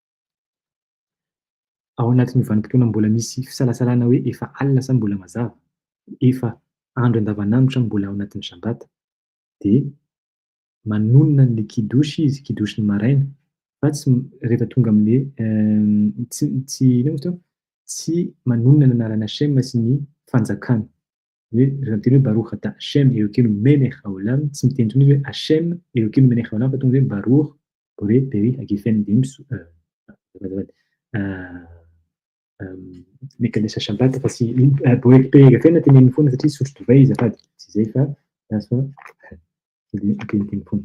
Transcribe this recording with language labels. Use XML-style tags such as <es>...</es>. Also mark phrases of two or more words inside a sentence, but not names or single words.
<mg>Ao anatin'io vanim-potoana mbola misy fisalasalana hoe efa alina sa mbola mazava, efa andro andavanandro sa mbola ao anatin'ny sabata, de manonona an'le kidosy izy, kidosy ny maraina, fa tsy rehefa tonga amin'le tsy ino moa izy teo? Tsy manonona ny anaran'i Hashem sy ny fanjakana. Hoe rehefa miteny hoe</mg> <he>ברוך אתה השם אלוקינו מלך העולם,</he> <mg>tsy miteny intsony izy hoe</mg> <he>השם אלוקינו מלך העולם</he> <mg>fa tonga hoe</mg> <he>ברוך בורא פרי הגפן</he> <mg>de</mg> <he>מקדש שבת</he> <mg>fa tsy</mg> <he>בורא פרי הגפן</he> <mg>teneniny foana satria sotro divay izy azafady. Tsy izay fa teniteny foana.</mg>